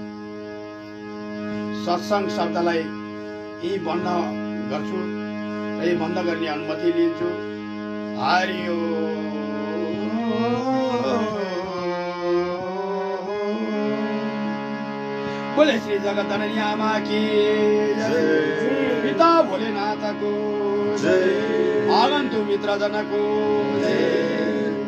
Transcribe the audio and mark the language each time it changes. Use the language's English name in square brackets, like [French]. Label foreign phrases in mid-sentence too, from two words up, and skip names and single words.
[Nepali] सत्संग शब्दलाई यही बन्द गर्छु र यही बन्द गर्ने अनुमति लिन्छु हरि बोले श्री जगत आमा की जय पिता भोलेनाथ को जय आगन्तु मित्र जन को जय